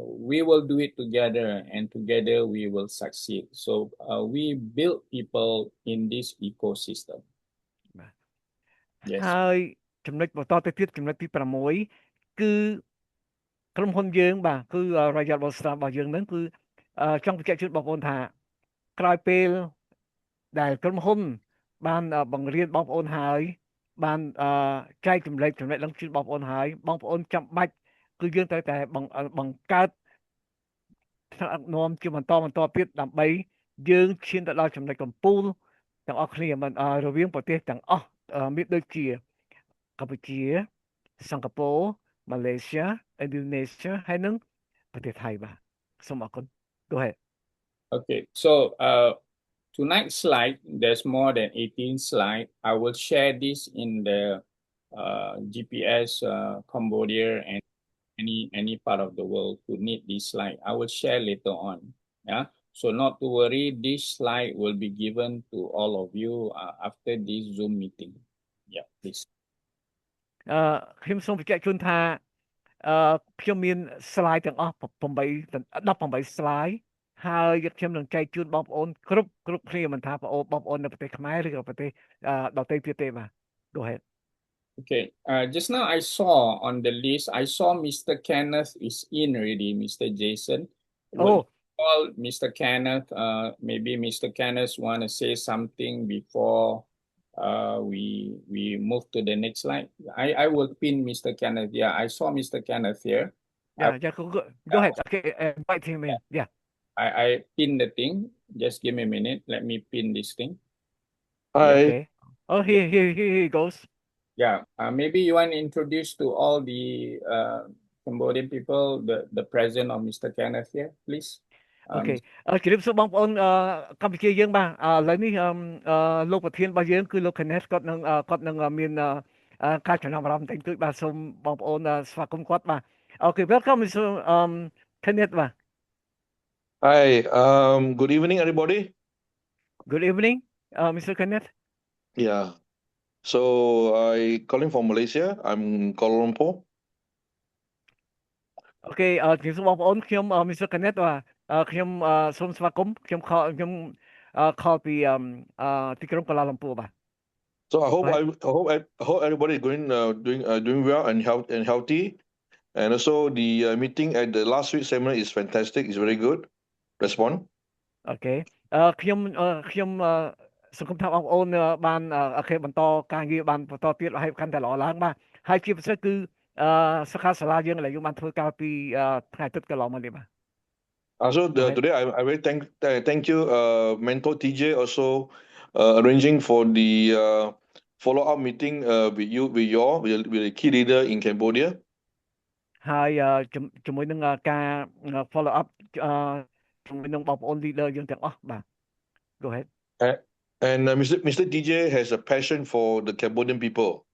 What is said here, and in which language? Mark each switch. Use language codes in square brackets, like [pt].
[en] We will do it together, and together we will succeed. So we build people in this ecosystem. Yes. [km] ហើយចំណុចបន្តទៅទៀតចំណុចទី6គឺក្រុមហ៊ុនយើងបាទគឺ Royal Boss Star របស់យើងហ្នឹងគឺចង់បញ្ជាក់ជូនបងប្អូនថាក្រោយពេលដែលក្រុមហ៊ុនបានបង្រៀនបងប្អូនហើយបានចែកចម្លែកចំណេះដឹងជូនបងប្អូនហើយបងប្អូនចាំបាច់គឺយើងត្រូវតែបង្កើត ថ្នាក់ដឹកនាំជាបន្តទៀតដើម្បីយើងឈានទៅដល់ចំណុចកំពូលទាំងអស់គ្នាមិនរវាងប្រទេសទាំងអស់មានដូចជាកម្ពុជាសិង្ហបុរីម៉ាឡេស៊ីឥណ្ឌូនេស៊ីហើយនិងប្រទេសថៃបាទសូមអរគុណ [en] Go ahead. Okay, so tonight's slide, there's more than 18 slides. I will share this in the GPS Cambodia and any part of the world who need this slide. I will share later on. Yeah. So not to worry, this slide will be given to all of you after this Zoom meeting. Yeah, please. [km] ខ្ញុំសូមបញ្ជាក់ជូនថាខ្ញុំមាន slide ទាំងអស់18 slide ហើយខ្ញុំនឹងចែកជូនបងប្អូនគ្រប់គ្នាមិនថាបងប្អូននៅប្រទេសខ្មែរឬក៏ប្រទេសដទៃទៀតទេបាទ [en] Go ahead. Okay, just now I saw on the list, I saw Mr. Kenneth is in already, Mr. Jason. Oh. Call Mr. Kenneth, maybe Mr. Kenneth want to say something before we move to the next slide. I will pin Mr. Kenneth. Yeah, I saw Mr. Kenneth here. Yeah, go ahead. Okay, invite him in. Yeah. I pin the thing. Just give me a minute. Let me pin this thing. Hi. Okay. Oh, here he goes. Yeah. Maybe you want to introduce to all the Cambodian people the presence of Mr. Kenneth here, please. [km] អូខេជម្រាបសួរបងប្អូនកម្ពុជាយើងបាទឥឡូវនេះលោកប្រធានរបស់យើងគឺលោក Kenneth គាត់នឹងមានការចំណាប់អារម្មណ៍បន្តិចតួចបាទសូមបងប្អូនស្វាគមន៍គាត់បាទអូខេ [en] welcome Mr. [km] Kenneth បាទ [en] Hi. Good evening, everybody. Good evening Mr. Kenneth Yeah. So I calling from Malaysia. I'm Kuala Lumpur. [km] អូខេជម្រាបសួរបងប្អូនខ្ញុំ Mr. Kenneth បាទខ្ញុំសូមស្វាគមន៍ខ្ញុំខលពីទីក្រុងកូឡាឡាំពួរបាទ [en] So I hope Right. I hope everybody is doing well and healthy. And also the meeting at the last week seminar is fantastic. It's very good. Respond. [km] អូខេខ្ញុំសង្ឃឹមថាបងប្អូនបានអូខេបន្តការងារបានបន្តទៀតឲ្យកាន់តែល្អឡើងបាទហើយជាពិសេសគឺសិក្ខាសាលាយើងឥឡូវយើងបានធ្វើការពីថ្ងៃអាទិត្យកន្លងមកនេះបាទ [en] Also ahead. today I very thank you mentor TJ also arranging for the follow-up meeting with the key leader in Cambodia. [km] ហើយជាមួយនឹងការ follow up ជាមួយនឹងបងប្អូន leader យើងទាំងអស់បាទ [en] go ahead And Mr. DJ has a passion for the Cambodian people.